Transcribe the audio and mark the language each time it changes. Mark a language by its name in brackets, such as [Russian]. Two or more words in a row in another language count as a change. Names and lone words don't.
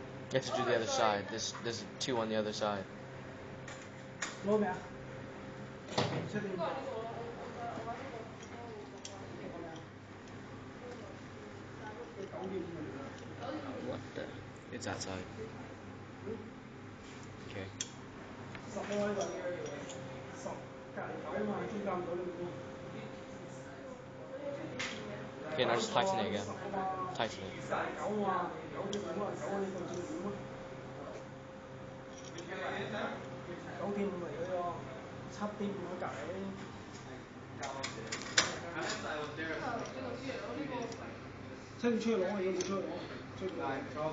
[English] You have to do the other side. There's 2 on the other side. [Cantonese] 攞未啊？出邊。 [English] What the? It's outside. Okay. [Cantonese] 10咯呢度。10隔離9啊嘛，中間唔到你。 [English] Okay, now just tighten it again. Tighten it. [Cantonese] 9 啊，9點5啊，9啊，你度照點啊？9.5嚟嘅喎，7.5喺隔離。出唔出去攞啊？要冇出去攞，出去攞。